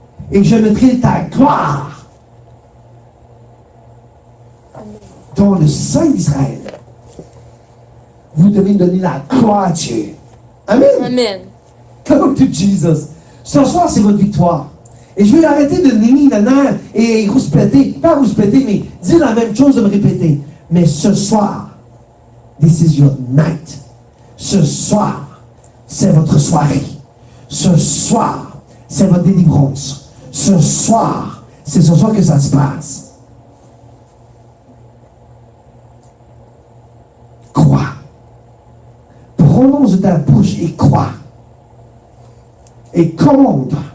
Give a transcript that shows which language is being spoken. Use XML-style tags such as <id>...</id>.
<fr>Et je mettrai ta gloire dans le sein d'Israël. Vous devez donner la gloire à Dieu. Amen. Amen.</fr> <en>Come to Jesus.</en> <fr>Ce soir, c'est votre victoire. Et je vais arrêter de nier la nerf et rouspéter. Pas rouspéter, mais dire la même chose, de me répéter. Mais ce soir,</fr> <en>this is your night.</en> <fr>Ce soir, c'est votre soirée. Ce soir, c'est votre délivrance. Ce soir, c'est ce soir que ça se passe. Crois. Prononce de ta bouche et crois. Et commande.</fr>